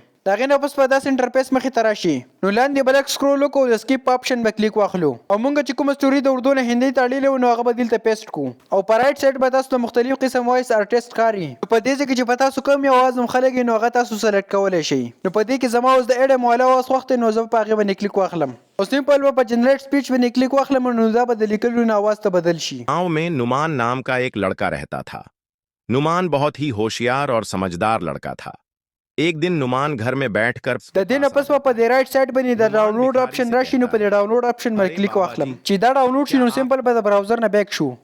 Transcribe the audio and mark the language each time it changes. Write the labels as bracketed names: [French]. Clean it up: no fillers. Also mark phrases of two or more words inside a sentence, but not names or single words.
[Pashto] د هغې نه پس په داسې انټرفیس مخې ته راشي. نو لاندې به لږ سکرول وکړو د [English] skip option [Pashto] به کلیک واخلو او موږ چې کومه سټوري د اردو نه هندي ته اړېلې وو نو هغه به دلته پیسټ کړو او په [English] right side [Pashto] به تاسو ته مختلف قسم [English] voice artist [Pashto] ښکاري. نو په دې ځای کې چې په تاسو کوم یو اواز مخلک نو هغه تاسو سلیکټ کولی شئ. نو په دې کې زما اوس د اډ مولا اواز خوښ دی نو زه په هغې باندې کلیک واخلم او سمپل به په [English] generate speech [Pashto] باندې کلیک واخلم نو دا به د لیکلو نه اواز ته بدل شي. [Hindi] गांव में नुमान नाम का एक लड़का रहता था. नुमान बहुत ही होशियार और समझदार लड़का था. एक दिन नुमान घर में बैठकर [Pashto] د دې نه پس په دې [English] right side [Pashto] باندې د [English] download option [Pashto] راشي نو په دې [English] download option [Pashto] باندې کلیک واخلم چې دا ډاونلوډ شي نو سمپل به د براوزر نه بیک شو